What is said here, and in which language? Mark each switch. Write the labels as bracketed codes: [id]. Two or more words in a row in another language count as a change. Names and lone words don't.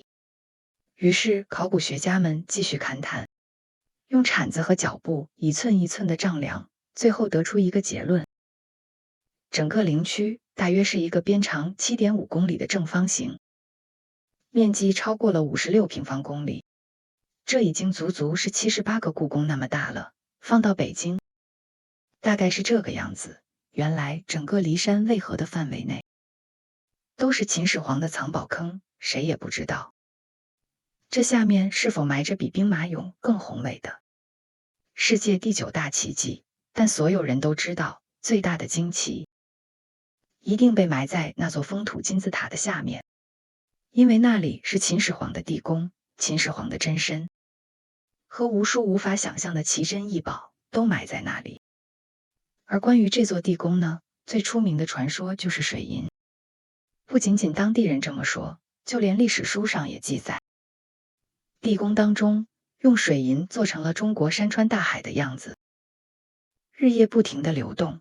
[zh] 於是考古學家們繼續勘探，用鏟子和腳步一寸一寸的丈量，最後得出一個結論：整個陵區大約是一個邊長 7.5 公里的正方形，面積超過了56平方公里，這已經足足是78個故宮那麼大了。放到北京大概是這個樣子。原來整個驪山渭河的範圍內都是秦始皇的藏寶坑，誰也不知道這下面是否埋着比兵馬俑更宏偉的世界第9大奇蹟。但所有人都知道，最大的驚奇一定被埋在那座封土金字塔的下面，因為那裡是秦始皇的地宮，秦始皇的真身和無數無法想象的奇珍異寶都埋在那裡。而關於這座地宮呢，最出名的傳說就是水銀。不僅僅當地人這麼說，就連歷史書上也記載，地宮當中用水銀做成了中國山川大海的樣子，日夜不停地流動。